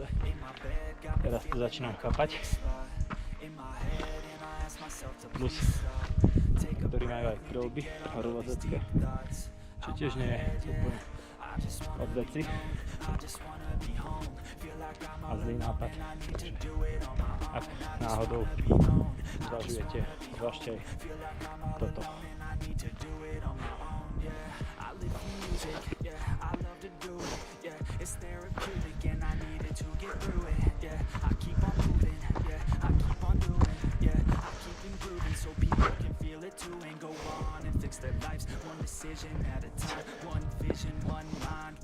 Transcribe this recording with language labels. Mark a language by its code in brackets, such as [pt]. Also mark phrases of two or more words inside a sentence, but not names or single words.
[sk] Teraz to začínam chápať. Plus, ktorí majú aj krilby horolezecké, čo tiež nie je úplne od veci a zlý nápad. Takže ak náhodou zvažujete, zvažte aj toto. [en] So people can feel it too and go on and fix their lives one decision at a time, one vision, one mind.